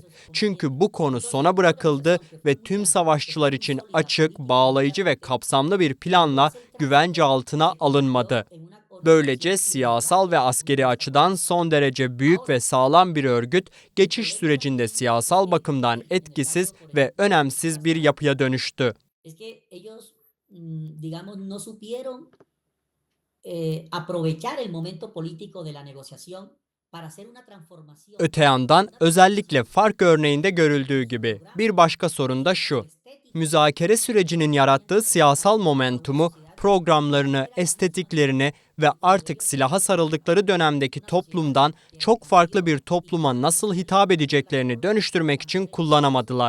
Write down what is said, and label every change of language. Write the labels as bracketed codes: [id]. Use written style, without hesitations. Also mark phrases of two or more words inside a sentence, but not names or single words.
[tr] Çünkü bu konu sona bırakıldı ve tüm savaşçılar için açık, bağlayıcı ve kapsamlı bir planla güvence altına alınmadı. Böylece siyasal ve askeri açıdan son derece büyük ve sağlam bir örgüt, geçiş sürecinde siyasal bakımdan etkisiz ve önemsiz bir yapıya dönüştü. [es] Aprovechar el momento político de la negociación para hacer una transformación. [tr] Öte yandan özellikle FARC örneğinde görüldüğü gibi bir başka sorun da şu. Müzakere sürecinin yarattığı siyasal momentumu, programlarını, estetiklerini ve artık silaha sarıldıkları dönemdeki toplumdan çok farklı bir topluma nasıl hitap edeceklerini dönüştürmek için kullanamadılar.